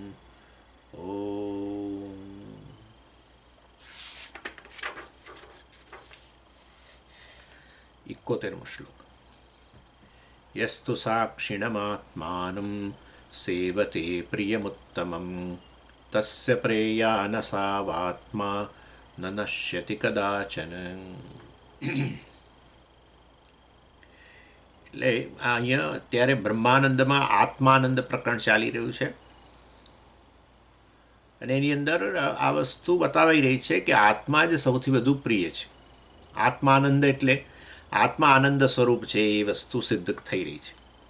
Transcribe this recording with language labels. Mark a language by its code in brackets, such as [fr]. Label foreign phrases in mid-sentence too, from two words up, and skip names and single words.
[sa] ॐ 71 श्लोक। यस्तु साक्षिणमात्मानं सेवते प्रियमुत्तमं तस्य प्रेयानसावात्मा न नश्यति कदाचन। [gu] એટલે અહીંયા અત્યારે બ્રહ્માનંદમાં આત્માનંદ પ્રકરણ ચાલી રહ્યું છે અને એની અંદર આ વસ્તુ બતાવી રહી છે કે આત્મા જ સૌથી વધુ પ્રિય છે. આત્માનંદ એટલે આત્મા આનંદ સ્વરૂપ છે એ વસ્તુ સિદ્ધ થઈ રહી છે.